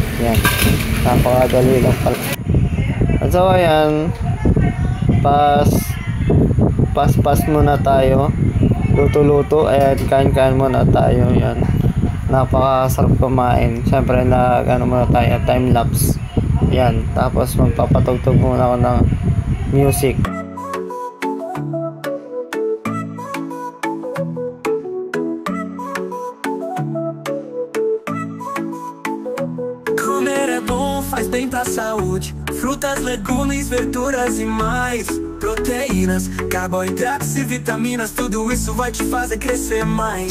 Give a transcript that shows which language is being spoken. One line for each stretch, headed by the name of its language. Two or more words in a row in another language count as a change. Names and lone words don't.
Filipino: Yan, napakadali lang pala. At so ayan, pass muna tayo, luto. Ayan, kain muna tayo. Yan, napakasarap kumain. Syempre muna tayo,
English: time lapse.
Filipino: Yan, tapos magpapatugtog muna ako ng music.
Portuguese: Comer é bom, faz bem pra saúde. Frutas, legumes, verduras e mais. Proteínas, carboidratos e vitaminas, tudo isso vai te fazer crescer mais.